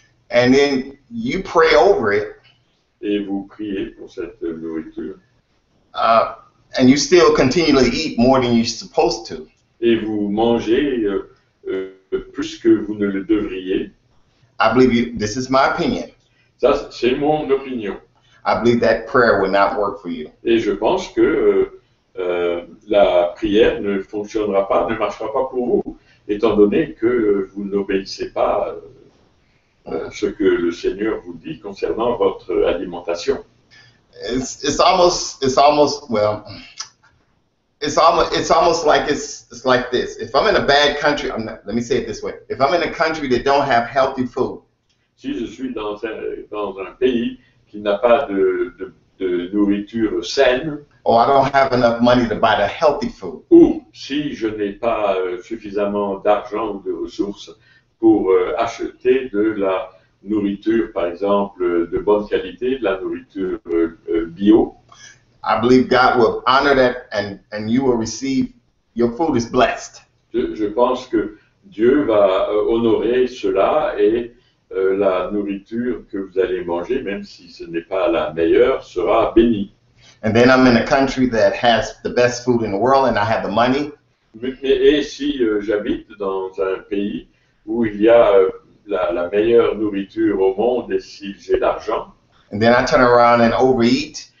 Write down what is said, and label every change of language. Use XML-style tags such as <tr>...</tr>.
<en>and then you pray over it,</en> <fr>et vous priez pour cette nourriture,</fr> <en>and you still continually eat more than you're supposed to,</en> <fr>et vous mangez plus que vous ne le devriez,</fr> <en>I believe this is my opinion.</en> <fr>Ça, c'est mon opinion.</fr> <en>I believe that prayer will not work for you.</en> <fr>Et je pense que la prière ne fonctionnera pas, ne marchera pas pour vous, étant donné que vous n'obéissez pas ce que le Seigneur vous dit concernant votre alimentation.</fr> <en>It's almost like it's like this. If I'm in a bad country, let me say it this way. If I'm in a country that don't have healthy food,</en> <fr>si je suis dans un pays qui n'a pas de nourriture saine,</fr> <en>or I don't have enough money to buy the healthy food,</en> <fr>ou si je n'ai pas suffisamment d'argent ou de ressources pour acheter de la nourriture, par exemple, de bonne qualité, de la nourriture bio,</fr> <en>I believe God will honor that and you will receive, your food is blessed.</en> <fr>Je pense que Dieu va honorer cela et la nourriture que vous allez manger, même si ce n'est pas la meilleure, sera bénie.</fr> <en>And then I'm in a country that has the best food in the world and I have the money.</en> <fr>Et si j'habite dans un pays où il y a la meilleure nourriture au monde et si j'ai l'argent,</fr> <en>and then I turn around and overeat,</en>